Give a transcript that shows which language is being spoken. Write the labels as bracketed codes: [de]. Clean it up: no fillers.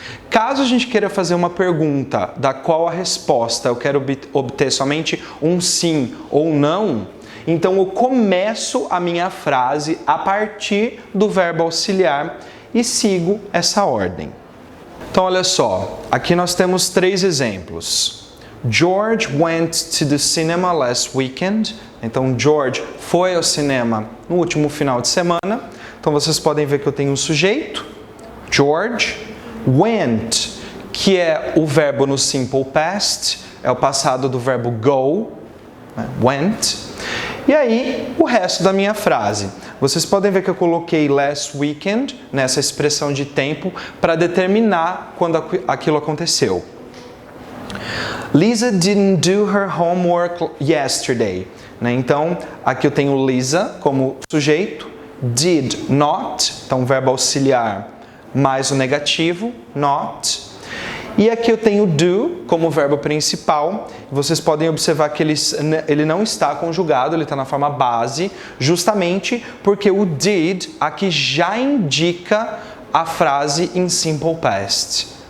[pt] Caso a gente queira fazer uma pergunta da qual a resposta eu quero obter somente um sim ou não, então eu começo a minha frase a partir do verbo auxiliar e sigo essa ordem. Então olha só, aqui nós temos 3 exemplos. [en] George went to the cinema last weekend. [pt] Então George foi ao cinema no último final de semana. Então vocês podem ver que eu tenho um sujeito, George, went, que é o verbo no Simple Past, é o passado do verbo go, né? Went. E aí, o resto da minha frase. Vocês podem ver que eu coloquei last weekend nessa expressão de tempo para determinar quando aquilo aconteceu. [en] Lisa didn't do her homework yesterday. [pt] Né? Então, aqui eu tenho Lisa como sujeito, did not, então verbo auxiliar mais o negativo, not. E aqui eu tenho do como verbo principal. Vocês podem observar que ele não está conjugado, ele está na forma base, justamente porque o did aqui já indica a frase em Simple Past.